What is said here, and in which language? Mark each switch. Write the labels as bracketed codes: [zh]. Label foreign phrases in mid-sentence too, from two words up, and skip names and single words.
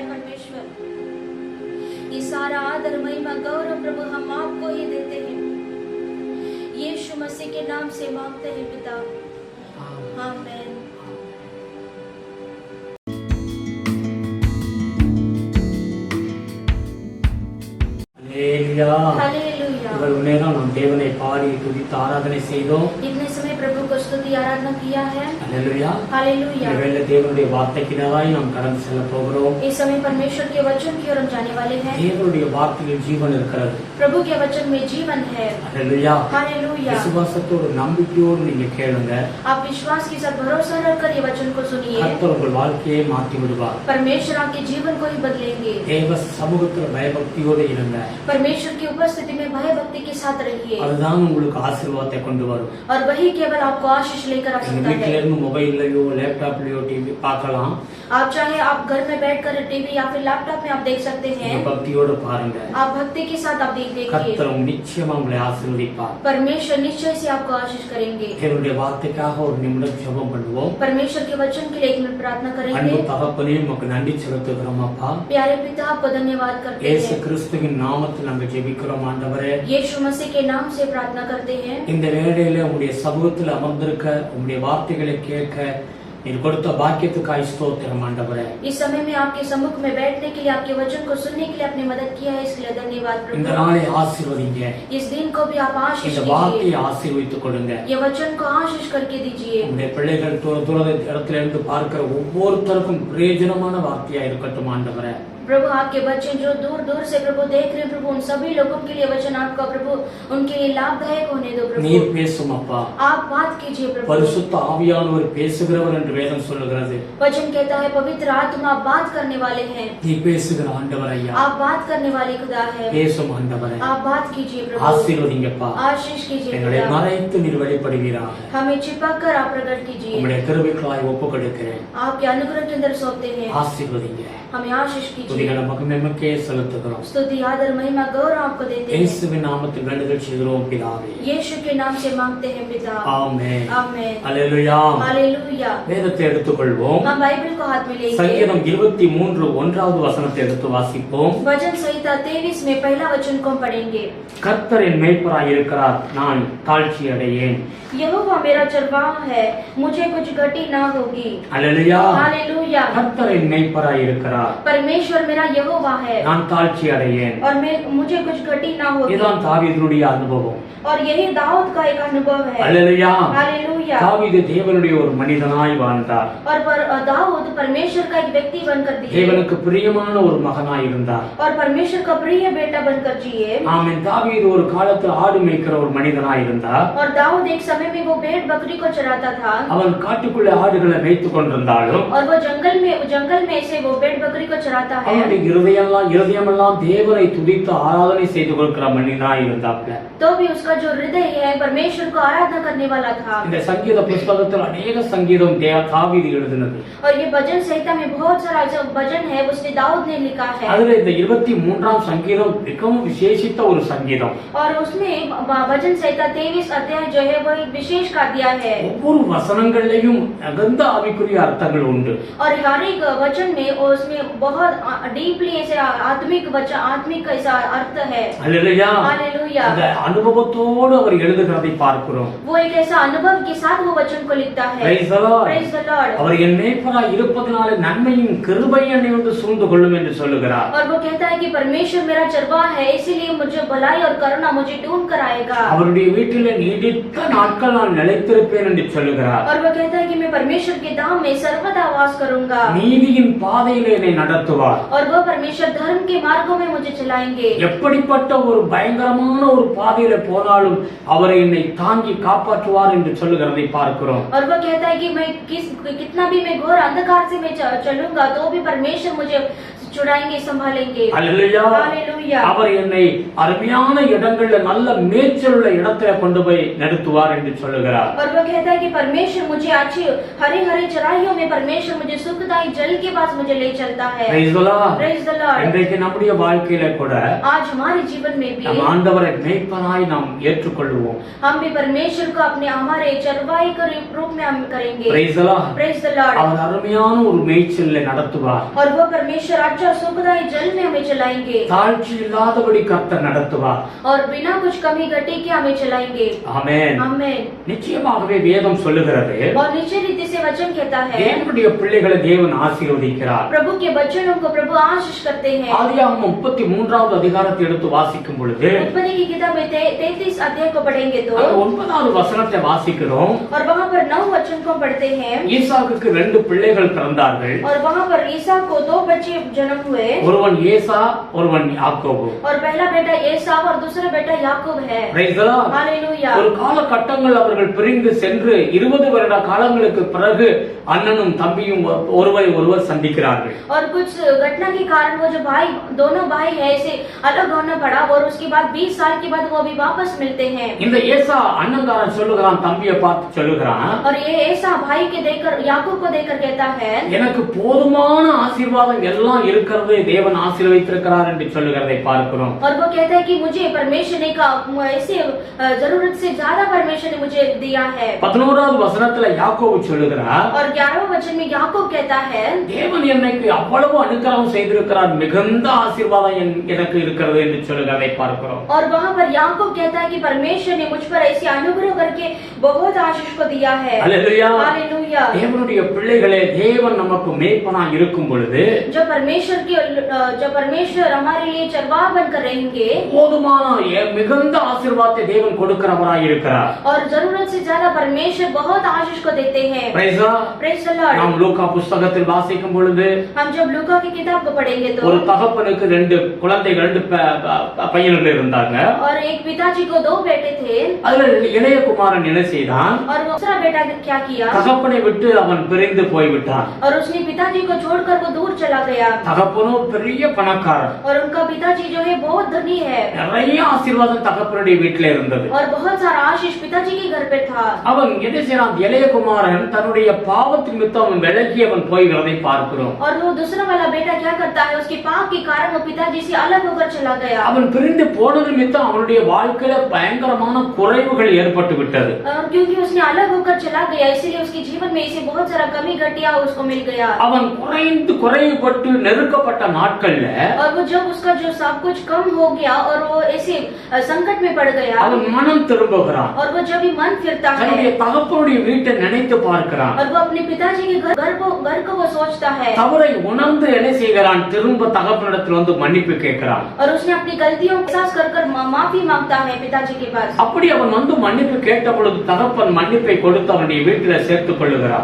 [hi] परमेश्वर ये सारा आदर महिमा गौरव प्रभु हम आपको ही देते हैं। यीशु मसीह के नाम से मांगते हैं पिता, आमीन। हालेलुया। [ta] இவ்வளவு நேரம் நாம் தேவனை பாடி துதித்து ஆராதனை செய்தோம்। [hi] इतने समय प्रभु को स्तुति आराधना किया है। हालेलुया। हालेलुया। [ta] இவளே தேவனுடைய வார்த்தைக்கு நேராய் நாம் கடந்து செல்ல போகிறோம்। [hi] इस समय परमेश्वर के वचन की ओर हम जाने वाले हैं। [ta] தேவனுடைய வார்த்தையில் ஜீவன் இருக்கிறது। [hi] प्रभु के वचन में जीवन है। हालेलुया। हालेलुया। [ta] விசுவாசத்தோடு நம்பிக்கையோடு நீங்க கேளுங்க। [hi] आप विश्वास के साथ भरोसा रखकर ये वचन को सुनिए। [ta] கர்த்தர் உங்கள் வாழ்க்கையை மாற்றி விடுவார்। [hi] परमेश्वर आपके जीवन को ही बदलेंगे। [ta] தேவ சமூகத்தில் பயபக்தியோடு இருங்க। [hi] परमेश्वर की उपस्थिति में भय भक्ति के साथ रहिए। [ta] அதுதான் உங்களுக்கு ஆசீர்வாதத்தை கொண்டு வரும்। [hi] और वही केवल आपको आशीष लेकर आ सकता है। [ta] வீட்டில இருந்து மொபைல்லயோ லேப்டாப்லயோ டிவி பார்க்கலாம்। [hi] आप चाहे आप घर में बैठकर टीवी या फिर लैपटॉप में आप देख सकते हैं। [ta] भक्तियोடு பாருங்க। [hi] आप भक्ति के साथ आप देखिए। [ta] கர்த்தர் நிச்சயமா உங்களை ஆசீர்வதிப்பார்। [hi] परमेश्वर निश्चय से आपको आशीष करेंगे। [ta] தேவனுடைய வார்த்தைக்காக ஒரு நிமிடம் ஜெபம் பண்ணுவோம்। [hi] परमेश्वर के वचन के लिए 1 मिनट प्रार्थना करेंगे। [ta] அன்பு தகப்பனே உமக்கு நன்றி செலுத்துகிறோம் அப்பா। [hi] प्यारे पिता आपको धन्यवाद करते हैं। [ta] இயேசு கிறிஸ்துவின் நாமத்தில் நாங்கள் ஜெபிக்கிறோம் ஆண்டவரே। [hi] यीशु मसीह के नाम से प्रार्थना करते हैं। [ta] இந்த வேளையிலே உம்முடைய சமூகத்தில் அமர்ந்திருக்க உம்முடைய வார்த்தைகளை கேட்க நீர் கொடுத்த பாக்கியத்துக்காய் ஸ்தோத்திரம் ஆண்டவரே। [hi] इस समय में आपके सम्मुख में बैठने के लिए, आपके वचन को सुनने के लिए आपने मदद किया है, इसके लिए धन्यवाद प्रभु। [ta] இந்த நாளை ஆசீர்வதிங்க। [hi] इस दिन को भी आप आशीष [ta] இந்த [hi] कीजिए। [ta] வார்த்தையை ஆசீர்வதித்து கொடுங்க। [hi] ये वचन को आशीष करके दीजिए। [ta] உம்முடைய பிள்ளைகள் தூர இடத்துல இருந்து பார்க்கிற ஒவ்வொருத்தருக்கும் பிரயோஜனமான வார்த்தையா இருக்கட்டும் ஆண்டவரே। [hi] प्रभु आपके बच्चे जो दूर दूर से प्रभु देख रहे हैं प्रभु, उन सभी लोगों के लिए वचन आपका प्रभु उनके लिए लाभदायक होने दो प्रभु। [ta] நீர் பேசும் அப்பா। [hi] आप बात कीजिए प्रभु। [ta] பரிசுத்த ஆவியானவர் பேசுகிறவர் என்று வேதம் சொல்லுகிறது। [hi] वचन कहता है पवित्र आत्मा बात करने वाले हैं। [ta] நீ பேசுகிற ஆண்டவர் ஐயா। [hi] आप बात करने वाले खुदा है। [ta] பேசும் ஆண்டவரே। [hi] आप बात कीजिए प्रभु। [ta] ஆசீர்வதிங்கப்பா। [hi] आशीष कीजिए [ta] எங்களை [hi] खुदा। [ta] மறைத்து நீர் வெளிப்படுவீராக। [hi] हमें छिपाकर आप प्रकट कीजिए। [ta] உம்முடைய கிருபைக்காய் ஒப்புக்கொடுக்கிறேன்। [hi] आपके अनुग्रह के अंदर सौंपते हैं। [ta] ஆசீர்வதிங்க। [hi] हमें आशीष कीजिए। [ta] துதிகளை மகிமைக்கே செலுத்துகிறோம். [hi] स्तुति आदर महिमा गौरव आपको देते हैं। [ta] இயேசுவின் நாமத்தில் வேண்டுதல் செய்கிறோம் பிதாவே. [hi] यीशु के नाम से मांगते हैं पिता। [ta] ஆமென். [hi] आमेन। [ta] அல்லேலூயா. [hi] हालेलुया। [ta] வேதத்தை எடுத்துக்கொள்வோம். [hi] हम बाइबल को हाथ में लेंगे। [ta] சங்கீதம் 23 1வது வசனத்தை எடுத்து வாசிப்போம். [hi] वचन संहिता 23 में पहला वचन को पढ़ेंगे। [ta] கர்த்தர் என் மேய்ப்பராய் இருக்கிறார், நான் தாழ்ச்சி அடையேன். [hi] यहोवा मेरा चरवाहा है, मुझे कुछ घटी ना होगी। [ta] அல்லேலூயா. [hi] हालेलुया। [ta] கர்த்தர் என் மேய்ப்பராய் இருக்கிறார், [hi] परमेश्वर मेरा यहोवा है [ta] நான் தாழ்ச்சி அடையேன். [hi] और मुझे कुछ घटी ना होगी। [ta] இதுதான் தாவீதுடைய அனுபவம். [hi] और यही दाऊद का एक अनुभव है। [ta] அல்லேலூயா. [hi] हालेलुया। [ta] தாவீது தேவனுடைய ஒரு மனிதனாய் வாழ்ந்தார். [hi] और दाऊद परमेश्वर का एक व्यक्ति बनकर दिए [ta] தேவனுக்கு பிரியமான ஒரு மகனாய் இருந்தார். [hi] और परमेश्वर का प्रिय बेटा बनकर जिए। [ta] ஆமென். தாவீது ஒரு காலத்தில் ஆடு மேய்க்கிற ஒரு மனிதனாய் இருந்தார். [hi] और दाऊद एक समय में वो भेड़ बकरी को चराता था। [ta] அவன் காட்டுக்குள்ளே ஆடுகளை மேய்த்து கொண்டிருந்தாலும் [hi] और वो जंगल में से वो भेड़ बकरी को चराता है। [ta] அவனுடைய இருதயமெல்லாம் தேவனை துதித்து ஆராதனை செய்து கொள்கிற மனிதனாய் இருந்தாப்ல. [hi] तो भी उसका जो हृदय है परमेश्वर को आराधना करने वाला था। [ta] இந்த சங்கீத புஸ்தகத்தில் अनेक சங்கீதம் தாவீது எழுதினது. [hi] और ये भजन संहिता में बहुत सारा जो भजन है उसने दाऊद ने लिखा है। [ta] அதுல இந்த 23ஆம் சங்கீதம் மிகவும் விசேஷித்த ஒரு சங்கீதம். [hi] और उसमें भजन संहिता 23 अध्याय जो है वो एक विशेष काव्य है। [ta] ஒவ்வொரு வசனங்களிலும் அகந்த ஆவிக்குரிய அர்த்தங்கள் உண்டு. [hi] और हर एक वचन में और उसमें बहुत डीपली ऐसे आत्मिक ऐसा अर्थ है। [ta] அல்லேலூயா. [hi] हालेलुया। [ta] அந்த அனுபவத்தோடு அவர் எழுதுகிறதை பார்க்கிறோம். [hi] वो एक ऐसा अनुभव के साथ वो वचन को लिखता है। [en] Praise the Lord. Praise the Lord। [ta] அவர் என் மேய்ப்பராய் இருப்பதனால நன்மையும் கிருபையும் என்னை வந்து சூழ்ந்து கொள்ளும் என்று சொல்லுகிறார். [hi] और वो कहता है कि परमेश्वर मेरा चरवाहा है, इसीलिए मुझे भलाई और करुणा मुझे ढूंढ कर आएगा। [ta] அவருடைய வீட்டிலே நீடித்த நாட்கள் நான் நிலைத்திருப்பேன் என்று சொல்லுகிறார். [hi] और वो कहता है कि मैं परमेश्वर के धाम में सर्वदा वास करूंगा। [ta] நீதியின் பாதையிலே என்னை நடத்துவார். [hi] और वो परमेश्वर धर्म के मार्गों में मुझे चलाएंगे। [ta] எப்படிப்பட்ட ஒரு பயங்கரமான ஒரு பாதையில போனாலும் அவரை என்னை தாங்கி காப்பாற்றுவார் என்று சொல்லுகிறதை பார்க்கிறோம். [hi] और वो कहता है कि मैं कितना भी मैं घोर अंधकार से मैं चलूंगा तो भी परमेश्वर मुझे छुड़ाएंगे, संभालेंगे। [ta] அல்லேலூயா. [hi] हालेलुया। [ta] அவர் என்னை அருமையான இடங்கள்ல நல்ல மேய்ச்சல் உள்ள இடத்துல கொண்டு போய் நிறுத்துவார் என்று சொல்லுகிறார். [hi] और वो कहता है कि परमेश्वर मुझे अच्छी हरे हरे चराइयों में परमेश्वर मुझे सुखदायी जल के पास मुझे ले चलता है। [en] Praise the Lord. Praise the Lord। [ta] இன்றைக்கு நம்முடைய வாழ்க்கையில கூட [hi] आज हमारे जीवन में भी [ta] நம் ஆண்டவரை மேய்ப்பராய் நாம் ஏற்றுக்கொள்வோம். [hi] हम भी परमेश्वर को अपने हमारे चरवाही के रूप में हम करेंगे। [en] Praise the Lord. Praise the Lord। [ta] அவர் அருமையான ஒரு மேய்ச்சலை நடத்துவார். [hi] और वो परमेश्वर अच्छा सुखदायी जल में हमें चलाएंगे। [ta] தாழ்ச்சி இல்லாதபடி கர்த்தர் நடத்துவார். [hi] और बिना कुछ कमी घटी के हमें चलाएंगे। [ta] ஆமென். [hi] आमेन। [ta] நிச்சயமாகவே வேதம் சொல்லுகிறது [hi] और निश्चय रीति से वचन कहता है [ta] தேவனுடைய பிள்ளைகளை தேவன் ஆசீர்வதிக்கிறார். [hi] प्रभु के बच्चों को प्रभु आशीष करते हैं। [ta] ஆதியாகமம் 33வது அதிகாரத்தை எடுத்து வாசிக்கும் பொழுது [hi] उत्पत्ति की किताब में 33 अध्याय को पढ़ेंगे तो [ta] 9வது வசனத்தை வாசிக்கிறோம். [hi] और वहाँ पर 9 वचन को पढ़ते हैं। [ta] ஈசாக்குக்கு 2 பிள்ளைகள் பிறந்தார்கள். [hi] और वहाँ पर ईसा को 2 बच्चे जन्म हुए। [ta] ஒருவன் ஏசா, ஒருவன் யாக்கோபு. [hi] और पहला बेटा एसाव और दूसरा बेटा याकूब है। [en] Praise the Lord. [hi] हालेलुया। [ta] ஒரு காலகட்டங்கள் அவர்கள் பிரிந்து சென்று 20 வருட காலங்களுக்கு பிறகு அண்ணனும் தம்பியும் ஒருவரை ஒருவர் சந்திக்கிறார்கள். [hi] और कुछ घटना के कारण वो जो दोनों भाई है ऐसे अलग होना पड़ा और उसके बाद 20 साल के बाद वो भी वापस मिलते हैं। [ta] இந்த ஏசா அண்ணன்காரன் சொல்லுகிறான், தம்பியை பார்த்து சொல்லுகிறான், [hi] और ये ऐसा भाई के देखकर याकूब को देखकर कहता है [ta] எனக்கு போதுமான ஆசீர்வாதம் எல்லாம் இருக்கிறது, தேவன் ஆசீர்வதித்திருக்கிறார் என்று சொல்லுகிறதை பார்க்கிறோம். [hi] और वो कहता है कि मुझे परमेश्वर ने ऐसे जरूरत से ज्यादा परमेश्वर ने मुझे दिया है। [ta] 11வது வசனத்துல யாக்கோபு சொல்லுகிறார், [hi] और 11वें वचन में याकूब कहता है [ta] தேவன் எனக்கு அவ்வளவு அனுக்கிரகம் செய்திருக்கிறார், மிகுந்த ஆசீர்வாதம் எனக்கு இருக்கிறது என்று சொல்லுகிறதை பார்க்கிறோம். [hi] और वहाँ पर याकूब कहता है कि परमेश्वर ने मुझ पर ऐसे अनुग्रह करके बहुत आशीष को दिया है। हालेलुया। हालेलुया। [ta] தேவனுடைய பிள்ளைகளே, தேவன் நமக்கு மேய்ப்பனாய் இருக்கும் பொழுது [hi] जो परमेश्वर हमारे लिए चरवाहा बनकर रहेंगे [ta] போதுமான மிகுந்த ஆசீர்வாதத்தை தேவன் கொடுக்கிறவராய் இருக்கிறார். [hi] और जरूरत से ज्यादा परमेश्वर बहुत आशीष को देते हैं। [en] Praise the Lord. Praise the Lord। [ta] நாம் லூக்கா புத்தகத்தில் வாசிக்கும் பொழுது [hi] हम जब लूका की किताब को पढ़ेंगे तो [ta] ஒரு தகப்பனுக்கு 2 குழந்தைகள், 2 பையன்கள் இருந்தாங்க. [hi] और एक पिताजी को 2 बेटे थे। [ta] அதுல இளைய குமாரன் என்ன செய்தான்? [hi] और दूसरा बेटा क्या किया? [ta] தகப்பனை விட்டு அவன் பிரிந்து போய்விட்டான். [hi] और उसने पिताजी को छोड़कर वो दूर चला गया। [ta] தகப்பனோ பெரிய பணக்காரன். [hi] और उनका पिताजी जो है बहुत धनी है। [ta] நிறைய ஆசீர்வாதம் தகப்பனுடைய வீட்டில இருந்தது. [hi] और बहुत सारा आशीष पिताजी के घर पे था। [ta] அவன் என்ன செய்றான்? இளைய குமாரன் தன்னுடைய பாவத்தின் நிமித்தம் விலகி அவன் போய்கிறதை பார்க்கிறோம். [hi] और वो दूसरा वाला बेटा क्या करता है, उसके पाप के कारण वो पिताजी से अलग होकर चला गया। [ta] அவன் பிரிந்து போனது நிமித்தம் அவனுடைய வாழ்க்கையில பயங்கரமான குறைவுகள் ஏற்பட்டு விட்டது। [hi] क्योंकि उसने अलग होकर चला गया, इसीलिए उसके जीवन में इसे बहुत सारा कमी घटिया उसको मिल गया। [ta] அவன் குறைவுபட்டு நெருக்கப்பட்ட நாட்கள்ல [hi] और वो जब उसका जो सब कुछ कम हो गया और वो ऐसे संकट में पड़ गया, [ta] அவன் மனம் திரும்புகிறான்। [hi] और वो जब भी मन फिरता है, [ta] தன்னுடைய தகப்பனுடைய வீட்டை நினைத்து பார்க்கிறான்। [hi] और वो अपने पिताजी के घर को वो सोचता है, [ta] தவறை உணர்ந்து என்ன செய்கிறான், திரும்ப தகப்பனிடத்தில் வந்து மன்னிப்பு கேட்கிறான்। [hi] और उसने अपनी गलतियों को एहसास कर माफी मांगता है पिताजी के पास। [ta] அப்படி அவன் வந்து மன்னிப்பு கேட்ட பொழுது தகப்பன் மன்னிப்பை கொடுத்து அவனுடைய வீட்டில சேர்த்துக் கொள்ளுகிறான்।